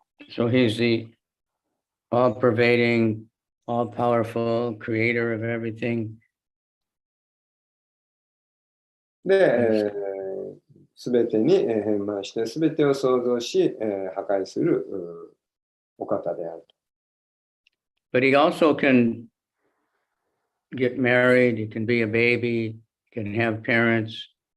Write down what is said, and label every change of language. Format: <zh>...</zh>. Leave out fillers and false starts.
<en>So he's the all-pervading, all-powerful creator of everything.</en> <ja>で、すべてに変満して、すべてを創造し、破壊するお方である。</ja> <en>But he also can get married, he can be a baby, he can have parents.</en>